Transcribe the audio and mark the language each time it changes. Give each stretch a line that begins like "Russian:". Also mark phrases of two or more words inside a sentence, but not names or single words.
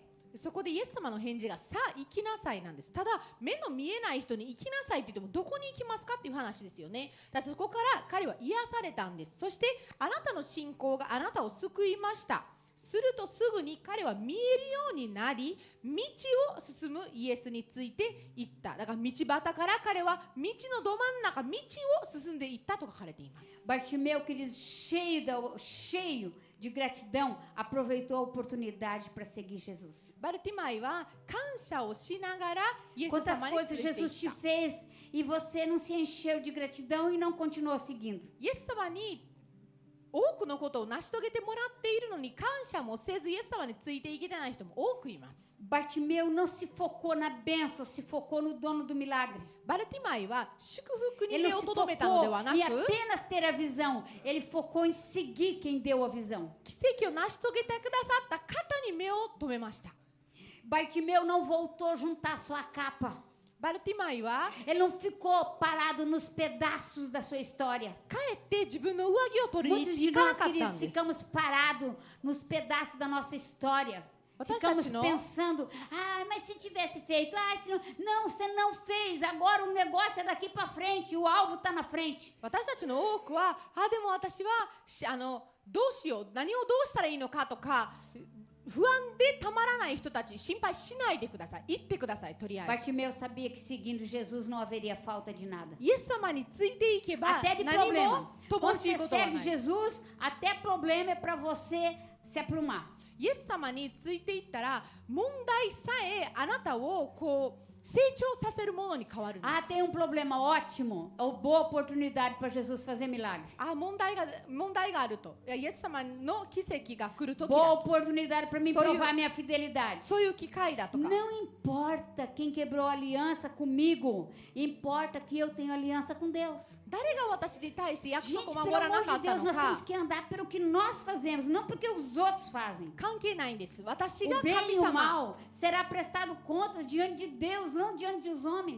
Japanese: そこでイエス様の返事がさあ行きなさいなんです。ただ目の見えない人に行きなさいって言ってもどこに行きますかっていう話ですよね。だからそこから彼は癒されたんです。そしてあなたの信仰があなたを救いました。するとすぐに彼は見えるようになり道を進むイエスについて行った。だから道端から彼は道のど真ん中道を進んでいったと書かれています。
Portuguese: Bartimeu, querido, cheio de gratidão, aproveitou a oportunidade para seguir Jesus.
Japanese: バルティマイは感謝をしながらイエス
Portuguese: Quantas
Japanese: 様に
Portuguese: coisas
Japanese: ついてい
Portuguese: Jesus
Japanese: っ te た。
Portuguese: fez e você não se encheu de gratidão e não continuou seguindo.
Japanese: イエス様に多くのことを成し遂げてもらっているのに感謝もせずイエス様についていけてない人も多くいます。
Portuguese: Bartimeu não se focou na bênção, se focou no dono do milagre.
Japanese: バルティマイは祝福に
Portuguese: Ele
Japanese: 目
Portuguese: não
Japanese: を
Portuguese: se
Japanese: とどめたのでは
Portuguese: focou
Japanese: な
Portuguese: em
Japanese: く
Portuguese: apenas ter a visão, ele focou em seguir quem deu a visão.
Japanese: 奇跡を成し遂げてくださった方に目を留めました。
Portuguese: Bartimeu não voltou juntar sua capa.
Japanese: バルティマイは
Portuguese: Ele não ficou parado nos pedaços da sua história.
Japanese: 帰って自分の上着を取りに
Portuguese: Muitos
Japanese: 行
Portuguese: de
Japanese: かな
Portuguese: nós,
Japanese: かったん
Portuguese: queridos,
Japanese: です。
Portuguese: ficamos parados nos pedaços da nossa história.
Japanese: 私た
Portuguese: Ficamos
Japanese: ちの
Portuguese: pensando, mas se tivesse feito, se não, não, você não fez, agora o negócio é daqui para frente, o alvo está na frente.
Japanese: 私たちの多くはでも私はどうしよう何をどうしたらいいのかとか不安でたまらない人たち心配しないでください。言ってください。とりあえず
Portuguese: Bartimeu sabia que seguindo Jesus não haveria falta de nada.
Japanese: イエス様についていけば
Portuguese: Até de
Japanese: 何
Portuguese: problema.
Japanese: も乏
Portuguese: Quando
Japanese: しい
Portuguese: você
Japanese: ことは
Portuguese: segue
Japanese: ない。
Portuguese: Jesus, até problema é para você se aprumar.
Japanese: イエス様についていったら問題さえあなたをこう成長させるものに変わるんです。
Portuguese: Tem um problema ótimo, ou boa oportunidade para Jesus fazer milagre.
Japanese: 問題があると。イエス様の奇跡が来る時
Portuguese: Boa
Japanese: だと。
Portuguese: oportunidade para mim Sou eu. provar minha fidelidade.
Japanese: そういう機会だとか。
Portuguese: Não importa quem quebrou a aliança comigo, importa que eu tenho aliança com Deus.
Japanese: 誰が私に対して約
Portuguese: Gente,
Japanese: 束を
Portuguese: pelo
Japanese: 守らな
Portuguese: amor
Japanese: か
Portuguese: de
Japanese: った
Portuguese: Deus,
Japanese: の
Portuguese: nós
Japanese: か
Portuguese: temos que andar pelo que nós fazemos, não porque os outros fazem.
Japanese: 関係ないんです。私が
Portuguese: O bem
Japanese: 神
Portuguese: e o
Japanese: 様
Portuguese: mal será prestado conta diante de Deus, não diante dos homens.